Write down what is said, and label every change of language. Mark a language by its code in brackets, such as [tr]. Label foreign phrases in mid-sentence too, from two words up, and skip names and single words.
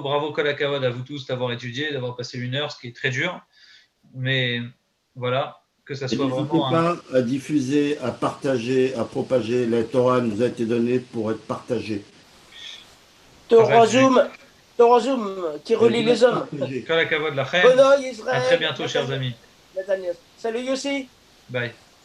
[fr] Bravo, [he] כל הכבוד [fr] à vous tous d'avoir étudié, d'avoir passé 1 heure, ce qui est très dur. Mais voilà, que ça soit vraiment. N'hésitez pas à diffuser, à partager, à propager. La Torah nous a été donnée pour être partagée. Torah Zoom, qui relie les hommes. [he] כל הכבוד לכם. [fr] À très bientôt, chers amis. Salut Yossi. Bye.